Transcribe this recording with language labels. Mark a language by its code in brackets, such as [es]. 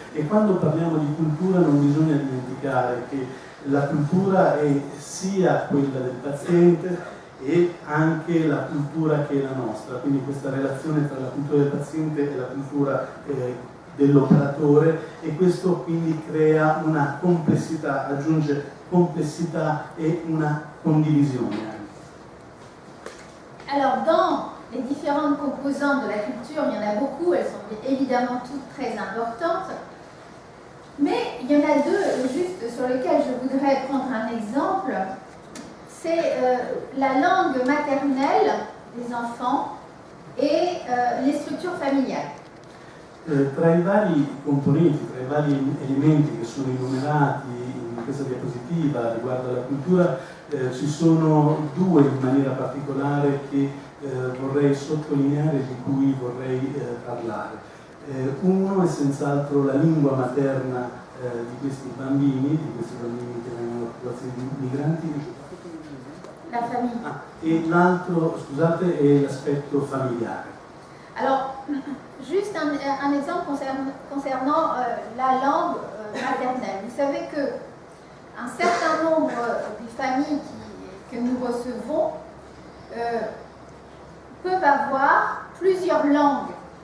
[it] E quando parliamo di cultura non bisogna dimenticare che la cultura è sia quella del paziente e anche la cultura che è la nostra, quindi questa relazione tra la cultura del paziente e la cultura dell'operatore, e questo quindi crea una complessità, aggiunge complessità et una condivisione. [fr] Alors dans les différentes composantes de la culture, il y en a beaucoup, elles sont évidemment toutes très importantes, mais il y en a deux juste sur lesquelles je voudrais prendre un exemple. C'est la langue maternelle des enfants et les structures familiari. [it] Tra i vari componenti, tra i vari elementi che sono enumerati in questa diapositiva riguardo alla cultura, ci sono due in maniera particolare che vorrei sottolineare, di cui vorrei parlare. Uno è senz'altro la lingua materna di questi bambini che vengono da popolazioni migranti. [fr] La famille. [it] Et l'altro, scusate, è l'aspetto familiare. [fr] Alors, juste un exemple concernant la langue maternelle. Vous savez qu'un certain nombre des familles que nous recevons peuvent avoir plusieurs langues.